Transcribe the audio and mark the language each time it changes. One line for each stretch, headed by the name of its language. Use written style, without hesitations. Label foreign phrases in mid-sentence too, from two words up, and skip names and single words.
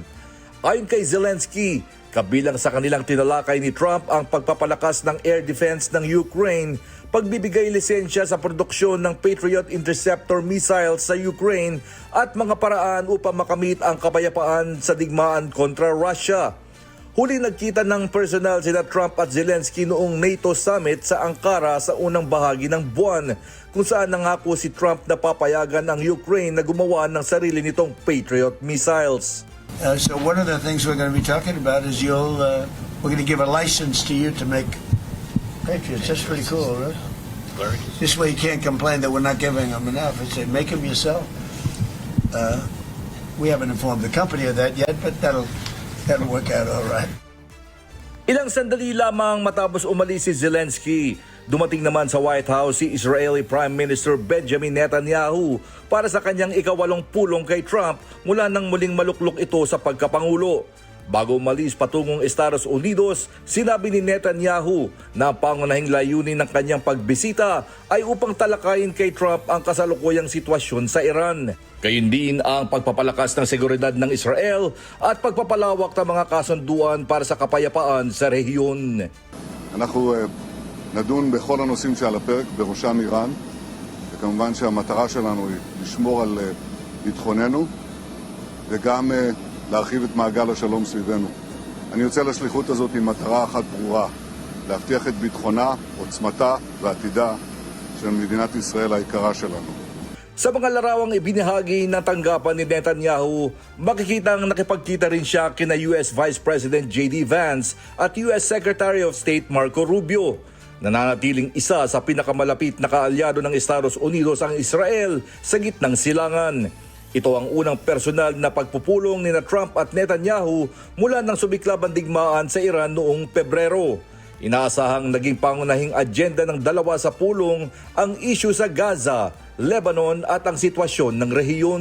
Filipino: Ayon kay Zelensky, kabilang sa kanilang tinalakay ni Trump ang pagpapalakas ng
English: air defense
Filipino: ng Ukraine, pagbibigay lisensya sa produksyon ng
English: Patriot Interceptor missiles
Filipino: sa Ukraine at mga paraan upang makamit ang kapayapaan sa digmaan kontra Russia. Huli nagkita ng personal sina Trump at Zelensky noong NATO summit sa Ankara sa unang bahagi ng buwan, kung saan nangako si Trump na papayagan ang Ukraine na gumawa ng sarili nitong Patriot missiles.
English: So one of the things we're going to be talking about is we're going to give a license to you to make Patriots. That's pretty cool, right? This way you can't complain that we're not giving them enough. I say, make them yourself. We haven't informed the company of that yet, but that'll work out all right.
Filipino: Ilang sandali lamang matapos umalis si Zelensky, dumating naman sa White House si
English: Israeli Prime Minister
Filipino: Benjamin Netanyahu para sa kanyang ikawalong pulong kay Trump mula nang muling maluklok ito sa pagkapangulo. Bago umalis patungong Estados Unidos, sinabi ni Netanyahu na ang pangunahing layunin ng kanyang pagbisita ay upang talakayin kay Trump ang kasalukuyang sitwasyon sa Iran. Gayon din ang pagpapalakas ng seguridad ng Israel at pagpapalawak ng mga kasunduan para sa kapayapaan sa rehiyon.
Hebrew: אנחנו נדון בכל הנושאים שעל הפרק, בראשם איראן, וכמובן שהמטרה שלנו היא לשמור על ביטחוננו וגם להרחיב את מעגל השלום סביבנו. אני יוצא לשליחות הזאת עם מטרה אחת ברורה, להבטיח את ביטחונה, עוצמתה ועתידה של מדינת ישראל היקרה שלנו.
Filipino: Sa mga larawang ibinahagi ng tanggapan ni Netanyahu, makikitang nakipagkita rin siya kina
English: US Vice President
Filipino: J.D. Vance at
English: US Secretary of State
Filipino: Marco Rubio. Nananatiling isa sa pinakamalapit na kaalyado ng Estados Unidos ang Israel sa gitnang silangan. Ito ang unang personal na pagpupulong ni Trump at Netanyahu mula nang sumiklab ang digmaan sa Iran noong Pebrero. Inaasahang naging pangunahing agenda ng dalawa sa pulong ang issue sa Gaza, Lebanon at ang sitwasyon ng rehiyon.